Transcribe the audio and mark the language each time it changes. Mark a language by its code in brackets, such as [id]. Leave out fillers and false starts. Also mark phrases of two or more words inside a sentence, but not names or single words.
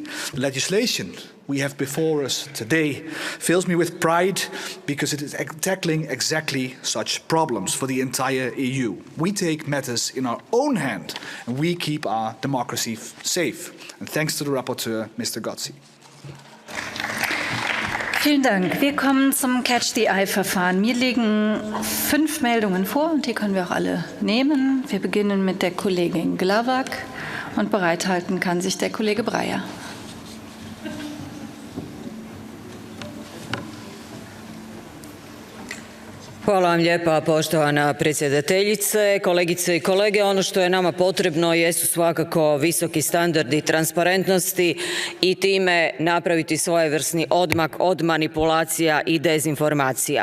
[en] The legislation we have before us today fills me with pride because it is tackling exactly such problems for the entire EU. We take matters in our own hand and we keep our democracy safe. And thanks to the rapporteur, Mr. Gozzi. [de] Vielen Dank. Wir kommen zum Catch-the-Eye-Verfahren. Mir liegen 5 Meldungen vor und die können wir auch alle nehmen. Wir beginnen mit der Kollegin Glavak und bereithalten kann sich der Kollege Breyer. [hr] Hvala vam lijepa, poštovana predsjedateljice, kolegice i kolege. Ono što je nama potrebno jesu svakako visoki standardi transparentnosti i time napraviti svojevrsni odmak od manipulacija i dezinformacija.